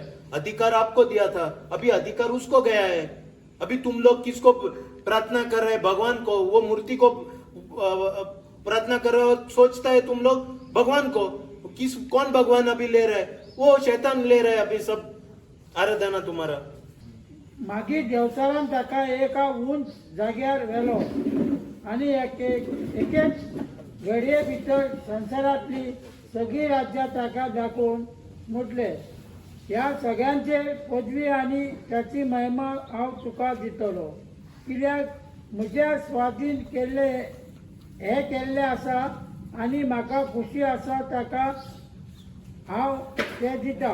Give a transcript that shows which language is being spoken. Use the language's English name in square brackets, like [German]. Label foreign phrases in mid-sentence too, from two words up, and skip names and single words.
[Hindi] अधिकार आपको दिया था, अभी अधिकार उसको गया है। अभी तुम लोग किसको प्रार्थना कर रहे हैं? भगवान को। वो मूर्ति को प्रार्थना कर रहे हो, सोचता है तुम लोग भगवान को। कौन भगवान अभी ले रहा है? वो शैतान ले रहा है अभी सब आराधना तुम्हारा। [Konkani] मागीर देवचारान ताका एका उंच जाग्यार व्हेलो आनी एकेच घडये भितर संवसारांतली सगळी राज्यां ताका दाखोवन म्हटले, ह्या सगळ्यांचे पदवी आनी त्याची महिमा हांव तुका दितलो, कित्याक म्हज्या स्वाधीन केल्ले हे केल्ले आसा आनी म्हाका खुशी आसा ताका हांव ते दिता.